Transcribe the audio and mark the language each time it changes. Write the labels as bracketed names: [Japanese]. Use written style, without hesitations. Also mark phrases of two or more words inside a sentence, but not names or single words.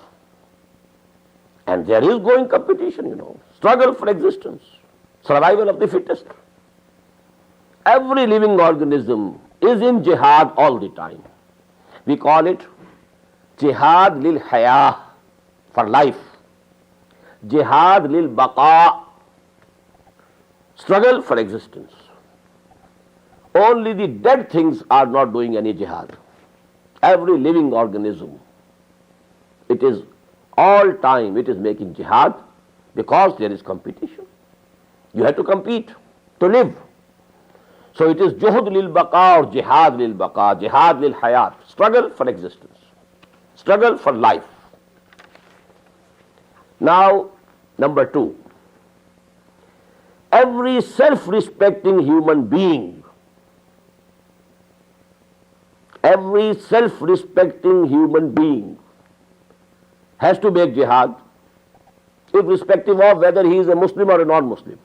[English] And there is going competition, struggle for existence, survival of the fittest. Every living organism is in jihad all the time. We call it [Arabic] جهاد للحياة, [English] for life. [Arabic] جهاد للبقاء, [English] struggle for existence. Only the dead things are not doing any jihad. Every living organism, it is all time, it is making jihad because there is competition. You have to compete to live. So it is [Arabic] جهود للبقاء [English] or [Arabic] جهاد للبقاء، جهاد للحياة, [English] struggle for existence, struggle for life. Now, number two, every self-respecting human being, every self-respecting human being has to make jihad, irrespective of whether he is a Muslim or a non-Muslim.